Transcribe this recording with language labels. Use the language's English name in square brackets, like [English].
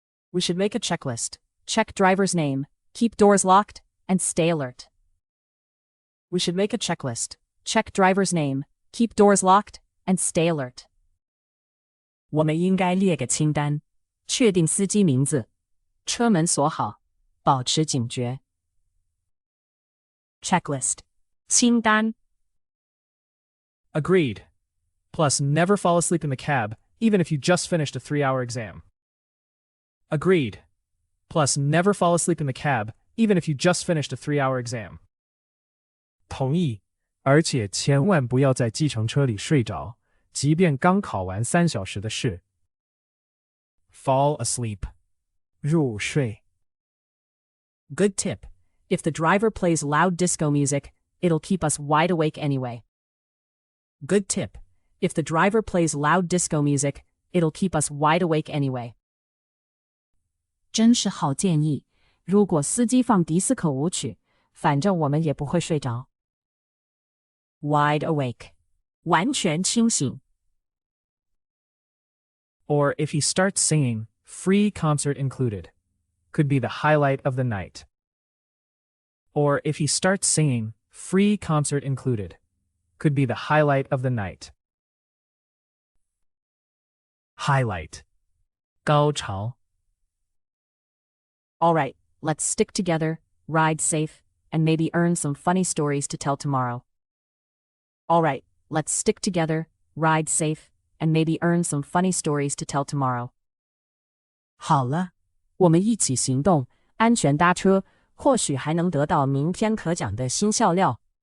[English] We should make a checklist. Check driver's name, keep doors locked, and stay alert. We should make a checklist. Check driver's name, keep doors locked, and stay alert. [Chinese] 我们应该列个清单，确定司机名字，车门锁好，保持警觉。 [English] Checklist. [Chinese] 清单。 [English] Agreed. Plus, never fall asleep in the cab, even if you just finished a 3-hour exam. Agreed. Plus, never fall asleep in the cab, even if you just finished a 3-hour exam. [Chinese] 同意，而且千万不要在计程车里睡着，即便刚考完3小时的试。 [English] Fall asleep. [Chinese] 入睡。 [English] Good tip. If the driver plays loud disco music, it'll keep us wide awake anyway. Good tip. If the driver plays loud disco music, it'll keep us wide awake anyway. [Chinese] 真是好建议，如果司机放迪斯科舞曲，反正我们也不会睡着。 [English] Wide awake. [Chinese] 完全清醒。 [English] Or if he starts singing, free concert included. Could be the highlight of the night. Or if he starts singing, free concert included. Could be the highlight of the night. Highlight. [Chinese] 高潮。 [English] All right, let's stick together, ride safe, and maybe earn some funny stories to tell tomorrow. All right, let's stick together, ride safe, and maybe earn some funny stories to tell tomorrow. [Chinese] 好了，我们一起行动，安全搭车，或许还能得到明天可讲的新笑料。